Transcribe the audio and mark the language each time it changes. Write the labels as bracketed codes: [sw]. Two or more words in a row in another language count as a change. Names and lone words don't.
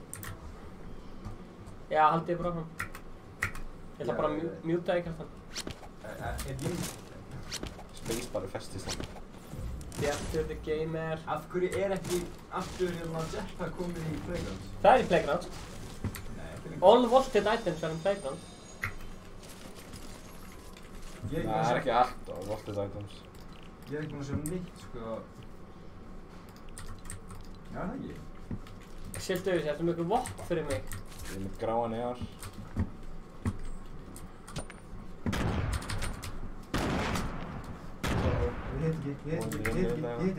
[is] Já, haldið ég bara áfram. Ég ætla bara að mjúta í kjartan. Spacebar er festist þannig. [en] Bjartur, the gamer. [is] Af hverju ekki aftur hérna Jetpack komið í Playgrounds? Það er í Playgrounds. Nei, [en] All vaulted items are in Playgrounds. [is] Það er ekki allt á [en] vaulted items. [is] Ég ekki búinn að sjá neitt, sko. Já, það ekki. Siltu þessi, ertu með ykkur vopn fyrir mig? Ég er með gráan ER. Ég hitti.